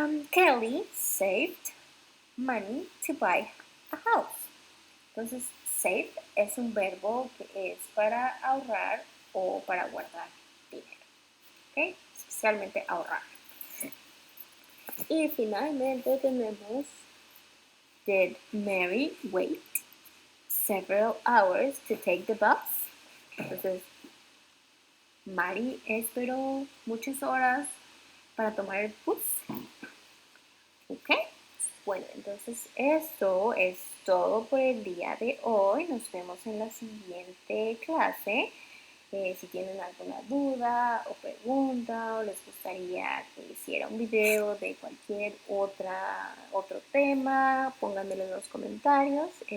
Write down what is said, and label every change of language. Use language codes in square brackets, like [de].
[en] Kelly saved money to buy a house. [es] Entonces, save es un verbo que es para ahorrar o para guardar dinero. ¿Okay? Especialmente ahorrar. Y finalmente tenemos, [en] did Mary wait several hours to take the bus? [es] Entonces, Mary esperó muchas horas para tomar el bus. ¿Ok? Bueno, entonces esto es todo por el día de hoy. Nos vemos en la siguiente clase. Si tienen alguna duda o pregunta o les gustaría que hiciera un video de cualquier otro tema, pónganmelo en los comentarios.